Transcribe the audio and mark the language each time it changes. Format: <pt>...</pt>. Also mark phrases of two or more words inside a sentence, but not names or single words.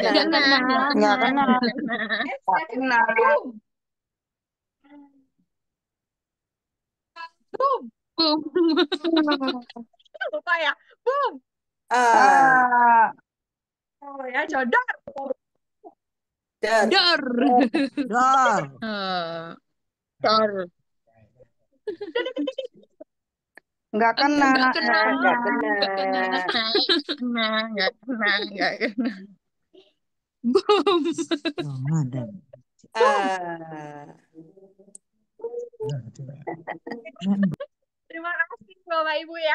<id>kena. Nggak kena, nggak Nggak kena, kena. nggak kena. Nggak kena. boom, boom. Boom. Lupa ya, boom. Ah, Ah, Oh ya, jodoh. dar. Dor. Dor. Eh, Dor. Nggak kena. Nggak kena, Nggak kena. Gak kena. nggak kena, nggak kena, nggak kena. Boom. Oh, ada. Ah, Terima kasih Bapak Ibu ya.</id>